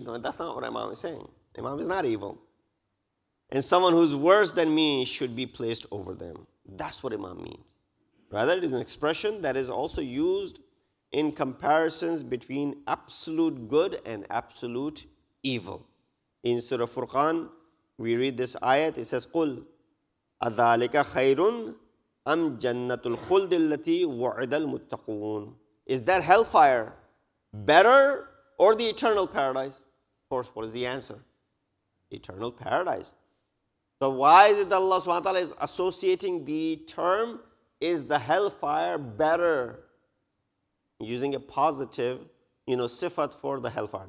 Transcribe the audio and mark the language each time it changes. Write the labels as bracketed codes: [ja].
[en] No, that's not what Imam is saying. Imam is not evil. And someone who's worse than me should be placed over them. That's what Imam means. Rather, it is an expression that is also used in comparisons between absolute good and absolute evil. In Surah Furqan, we read this ayat. It says, [ar] قُلْ أَذَلِكَ خَيْرٌ أَمْ جَنَّةُ الْخُلْدِ الَّتِي وُعِدَ الْمُتَّقُونَ. [en] Is that hellfire better or the eternal paradise? Of course, what is the answer? Eternal paradise. So why is it that Allah subhanahu wa ta'ala is associating the term, is the hellfire better? Using a positive, sifat for the hellfire.